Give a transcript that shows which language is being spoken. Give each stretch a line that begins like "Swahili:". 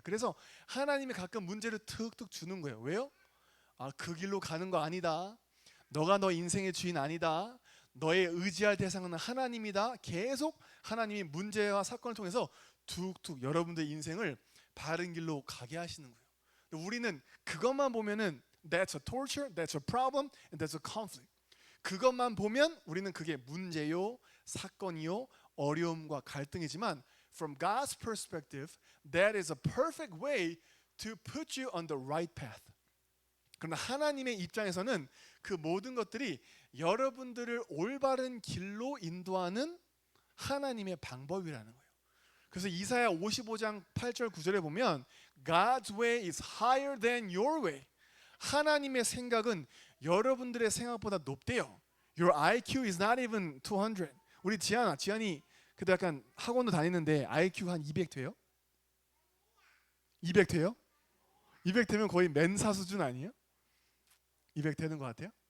Korean: 그래서 하나님이 가끔 문제를 툭툭 주는 거예요. 왜요? 그 길로 가는 거 아니다. 너가 너 인생의 주인 아니다. 너의 의지할 대상은 하나님이다. 계속 하나님이 문제와 사건을 통해서 툭툭 여러분들의 인생을 바른 길로 가게 하시는 거예요. 우리는 그것만 보면은
English: That's a torture, that's a problem, and that's a conflict.
Korean: 그것만 보면 우리는 그게 문제요, 사건이요, 어려움과 갈등이지만
English: From God's perspective, that is a perfect way to put you on the right path.
Korean: 그러나 하나님의 입장에서는 그 모든 것들이 여러분들을 올바른 길로 인도하는 하나님의 방법이라는 거예요. 그래서 이사야 55장 8절 9절에 보면
English: God's way is higher than your way.
Korean: 하나님의 생각은 여러분들의 생각보다 높대요.
English: Your IQ is not even 200.
Korean: 우리 지안이 그때 약간 학원도 다니는데 IQ 한 200 돼요? 200 돼요? 200 되면 거의 멘사 수준 아니에요? 200 되는 것 같아요?